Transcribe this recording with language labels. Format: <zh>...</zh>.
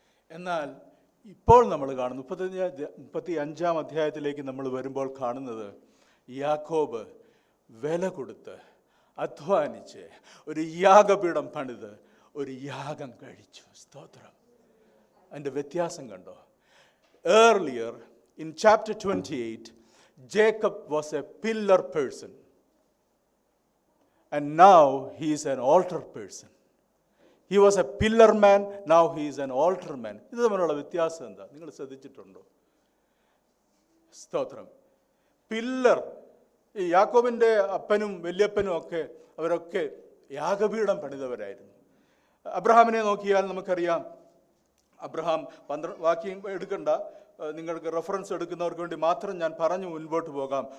<ml>എന്നാൽ ഇപ്പോൾ നമ്മൾ കാണുന്നു 35-ാം അധ്യായത്തിലേക്ക് നമ്മൾ വരുമ്പോൾ കാണുന്നത്, യാക്കോബ് വില കൊടുത്ത് അധ്വാനിച്ച് ഒരു യാഗപീഠം പണിത് ഒരു യാഗം കഴിച്ചു. സ്തോത്രം. അതിൻ്റെ വ്യത്യാസം കണ്ടോ?</ml> <en>Earlier in chapter 28, Jacob was a pillar person and now he is an altar person. He was a pillar man, now he is an altar man.</en> <ml>ഇത് തമ്മിലുള്ള വ്യത്യാസം എന്താ നിങ്ങൾ ശ്രദ്ധിച്ചിട്ടുണ്ടോ? സ്തോത്രം. പില്ലർ, ഈ യാക്കോബിൻ്റെ അപ്പനും വല്യപ്പനും ഒക്കെ അവരൊക്കെ യാഗപീഠം പണിതവരായിരുന്നു. അബ്രഹാമിനെ നോക്കിയാൽ നമുക്കറിയാം, അബ്രഹാം 12 വാക്യം എടുക്കണ്ട, നിങ്ങൾക്ക് റെഫറൻസ് എടുക്കുന്നവർക്ക് വേണ്ടി മാത്രം ഞാൻ പറഞ്ഞു മുൻപോട്ട് പോകാം.</ml>